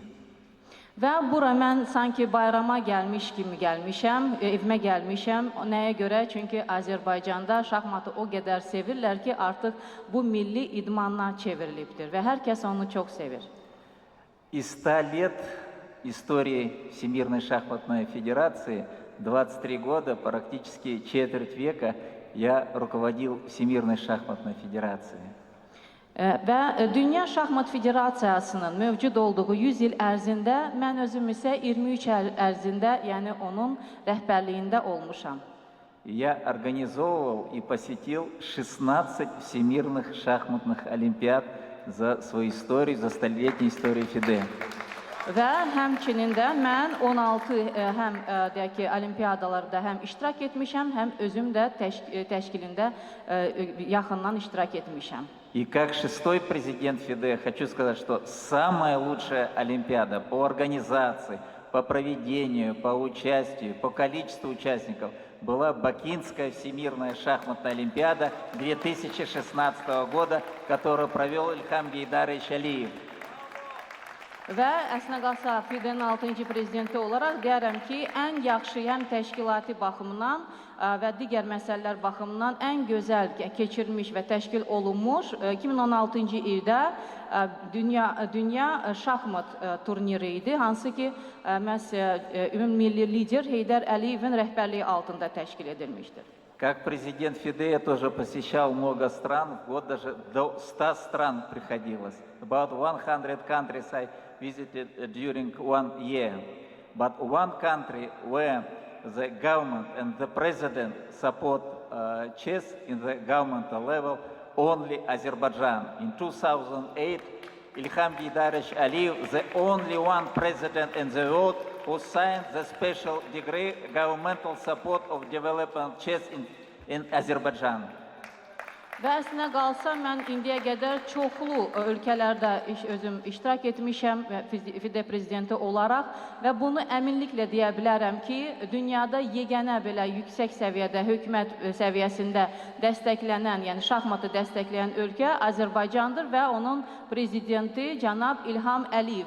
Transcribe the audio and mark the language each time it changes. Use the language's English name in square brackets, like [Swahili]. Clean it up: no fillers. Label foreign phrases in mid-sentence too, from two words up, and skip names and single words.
[Azerbaijani] Və bura mən sanki bayrama gəlmiş kimi gəlmişəm, evimə gəlmişəm. Nəyə görə? Çünki Azərbaycanda şahmatı o qədər sevirlər ki, artıq bu milli idmanla çevrilibdir və hər kəs onu çox sevir. [Russian] Из 100 лет истории Всемирной шахматной федерации, 23 года, практически четверть века, я руководил Всемирной шахматной федерацией. [Azerbaijani] Və Dünya Şahmat Federasiyasının mövcud olduğu 100 il ərzində mən özüm isə 23 il ərzində, yəni onun rəhbərliyində olmuşam. [Russian] Я организовывал и посетил 16 всемирных шахматных олимпиад за свою историю, за столетнюю историю FIDE. [Azerbaijani] Və həmçinin də mən 16 həm deyək ki, olimpiyadalarda həm iştirak etmişəm, həm özüm də təşkilində yaxından iştirak etmişəm. [Russian] И как шестой президент FIDE хочу сказать, что самая лучшая олимпиада по организации, по проведению, по участию, по количеству участников была Бакинская Всемирная шахматная олимпиада 2016 года, которую провел Илхам Гейдарович Aliyev. [Azerbaijani] Və əslində qalsa FIDE-nin 6-cı prezidenti olaraq deyərəm ki, ən yaxşı həm təşkilati baxımından və digər məsələlər baxımından ən gözəl keçirilmiş və təşkil olunmuş 2016-cı ildə Dünya Şahmat turniri idi, hansı ki, məhz ümumilli lider Heydər Əliyevin rəhbərliyi altında təşkil edilmişdir. [Russian] Как президент FIDE я тоже посещал много стран, в год даже до 100 стран приходилось. [English] About 100 countries I visited during 1 year. But one country where the government and the president support chess in the governmental level, only Azerbaijan. In 2008, Ilham Geydarovich Aliyev, the only one president in the world who signed the special degree governmental support of development chess in Azerbaijan. [Azerbaijani] Və əslində qalsa, mən indiyə qədər çoxlu ölkələrdə özüm iştirak etmişəm FIDE prezidenti olaraq və bunu əminliklə deyə bilərəm ki, dünyada yeganə belə yüksək səviyyədə, hökumət səviyyəsində dəstəklənən, yəni şahmatı dəstəkləyən ölkə Azərbaycandır və onun prezidenti cənab İlham Əliyev.